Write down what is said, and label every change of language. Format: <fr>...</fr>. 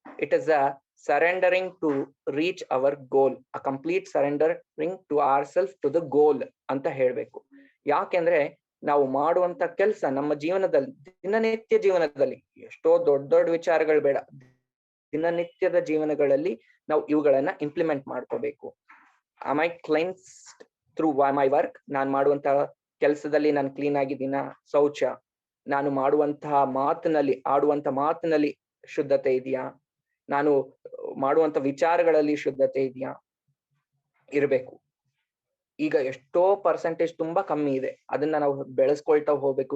<en>it is a surrendering to reach our goal, a complete surrendering to our self to the goal</en> <kn>ಅಂತ ಹೇಳ್ಬೇಕು. ಯಾಕೆಂದ್ರೆ ನಾವು ಮಾಡುವಂತ ಕೆಲಸ ನಮ್ಮ ಜೀವನದಲ್ಲಿ, ದಿನನಿತ್ಯ ಜೀವನದಲ್ಲಿ, ಎಷ್ಟೋ ದೊಡ್ಡ ದೊಡ್ಡ ವಿಚಾರಗಳು ಬೇಡ, ದಿನನಿತ್ಯದ ಜೀವನಗಳಲ್ಲಿ ನಾವು ಇವುಗಳನ್ನ ಇಂಪ್ಲಿಮೆಂಟ್ ಮಾಡ್ಕೋಬೇಕು.</kn> <en>am I cleansed through my work?</en> <kn>ನಾನು ಮಾಡುವಂತಹ ಕೆಲಸದಲ್ಲಿ ನಾನು ಕ್ಲೀನ್ ಆಗಿದ್ದೀನ? ಶೌಚ, ನಾನು ಮಾಡುವಂತಹ ಮಾತಿನಲ್ಲಿ, ಆಡುವಂತ ಮಾತಿನಲ್ಲಿ ಶುದ್ಧತೆ ಇದೆಯಾ? ನಾನು ಮಾಡುವಂತ ವಿಚಾರಗಳಲ್ಲಿ ಶುದ್ಧತೆ ಇದೆಯಾ? ಇರಬೇಕು. ಈಗ ಎಷ್ಟೋ ಪರ್ಸೆಂಟೇಜ್ ತುಂಬಾ ಕಮ್ಮಿ ಇದೆ. ಅದನ್ನ ನಾವು ಬೆಳೆಸ್ಕೊಳ್ತಾ ಹೋಗ್ಬೇಕು.</kn>